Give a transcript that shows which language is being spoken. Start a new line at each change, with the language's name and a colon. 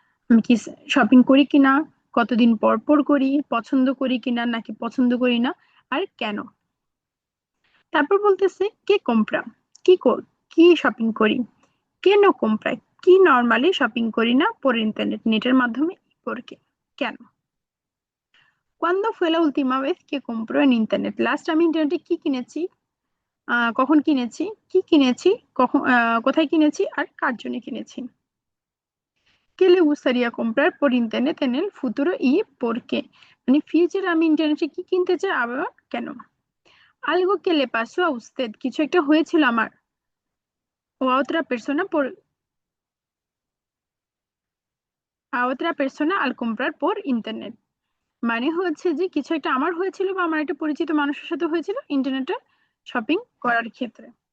Bangla: আমি কি শপিং করি কিনা, কতদিন পর পর করি, পছন্দ করি কিনা নাকি পছন্দ করি না, আর কেন। তারপর বলতেছে
Spanish: কে কম্প্রা,
Bangla: কি শপিং করি।
Spanish: কে নো কম্প্রা,
Bangla: কি নর্মালি শপিং করি না
Spanish: পর ইন্টারনেট,
Bangla: নেটের মাধ্যমে।
Spanish: পর qué,
Bangla: কেন।
Spanish: ¿Cuándo fue la última vez que compró en internet?
Bangla: Last আমি ইন্টারনেটে কি কিনেছি, কখন কিনেছি, কি কিনেছি, কখন, কোথায় কিনেছি, আর কার জন্য কিনেছি।
Spanish: ¿Qué le gustaría comprar por internet en el futuro y por qué?
Bangla: মানে ফিউচারে আমি ইন্টারনেটে কি কিনতে চাই, আবার কেন।
Spanish: algo que le pasó a usted,
Bangla: কিছু একটা হয়েছিল আমার,
Spanish: o a otra persona por a otra persona al comprar por internet,
Bangla: মানে হচ্ছে যে কিছু একটা আমার হয়েছিল বা আমার একটা পরিচিত মানুষের সাথে হয়েছিল ইন্টারনেটে শপিং করার ক্ষেত্রে।